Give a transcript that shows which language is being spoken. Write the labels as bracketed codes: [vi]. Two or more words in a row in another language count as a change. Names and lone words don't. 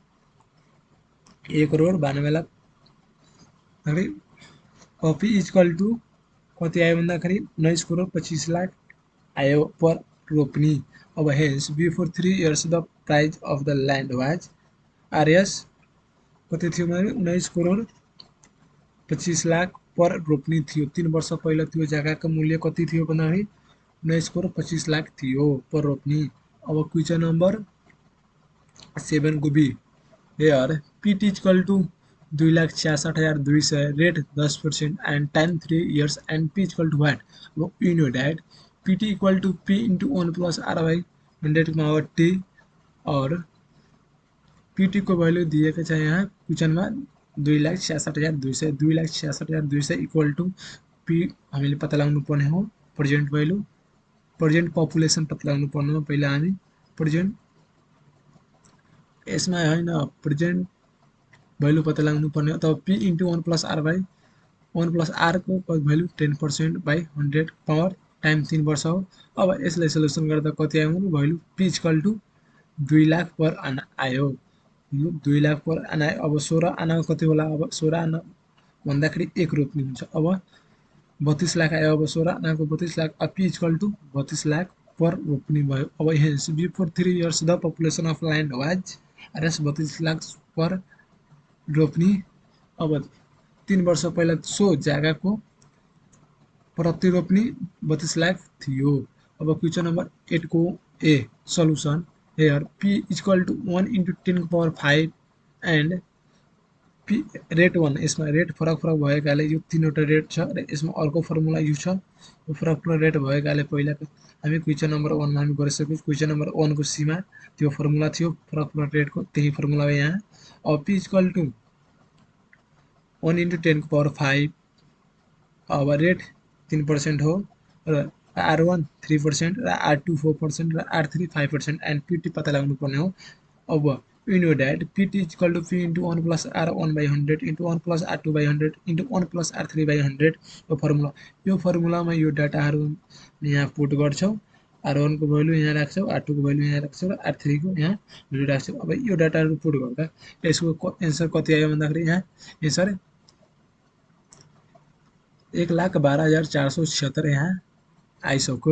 [ne] 1,92,00,000 भन्दाखेरि अब [en] P equal to [ne] कति आयो भन्दाखेरि 19,25,00,000 आयो पर रोपनी अब [en] hence before 3 years the price of the land was Rs [ne] कति थियो भन्दाखेरि 19,25,00,000 पर रोपनी थियो 3 वर्ष पहिला त्यो जग्गाको मूल्य कति थियो भन्दाखेरि 19,25,00,000 थियो पर रोपनी अब [en] question number 7 को B here PT equal to 2,66,200 rate 10% and time 3 years and P equal to what [ne] अब [en] you know that PT equal to P into 1 plus R by 100 T [ne] और पीटी को भ्यालु दिएको छ यहाँ क्वेशनमा 2,66,200 2,66,200 [en] equal to P [ne] हामीले पत्ता लगाउनु पर्ने हो [en] present value present population [ne] पत्ता लगाउनु पर्ने हो पहिला हामी प्रेजेन्ट यसमा हैन [en] present value [ne] पत्ता लगाउनु पर्ने हो तब [en] P into 1 plus R by 1 plus R [ne] को भ्यालु [en] 10% by 100 power time 3 [ne] वर्ष हो अब यसलाई सल्युसन गर्दा कति आयो भने भ्यालु [en] P equal to [ne] 2 लाख पर आना आयो यो 2 लाख पर आना अब 16 आना कति होला अब 16 आना भन्दाखेरि एक रोप्नी हुन्छ अब 32 लाख आयो अब 16 आनाको 32 लाख अब [en] P equal to [ne] 32 लाख पर रोप्नी भयो अब [en] hence before 3 years the population of land was Rs [ne] 32 लाख पर रोप्नी अब 3 वर्ष पहिला सो जग्गाको प्रति रोप्नी 32 लाख थियो अब [en] question number [ne] 8 को ए [en] solution here p equal to 1 into 10 power 5 and p P rate 1 [ne] यसमा रेट फरक फरक भएकाले यो तीनवटा रेट छ र यसमा अर्को [en] formula use [ne] छ। यो फरक फरक रेट भएकाले पहिला हामी [en] question number [ne] 1 मा हामी गरिसक्यौँ। [en] question number [ne] 1 को सी मा त्यो फर्मुला थियो फरक फरक रेटको, त्यही फर्मुला हो यहाँ। अब [en] p equal to 1 × 10 [ne] को पावर 5। अब रेट 3% हो र R1 3% र R2 4% र R3 5% [en] and PT [ne] पत्ता लगाउनु पर्ने हो। [en] अब you know that PT is equal to P into 1 plus R1 by 100 into 1 plus R2 by 100 into 1 plus R3 by 100 [ne] यो फर्मुला। यो फर्मुलामा यो डाटाहरू यहाँ पुट गर्छौ। R1 को भ्यालु यहाँ राख्छौ, R2 को भ्यालु यहाँ राख्छौ र R3 को यहाँ भ्यालु राख्छौ। अब यो डाटाहरू पुट गर्दा यसको एन्सर कति आयो भन्दाखेरि यहाँ एन्सर 1,12,476 यहाँ आइसक्यो।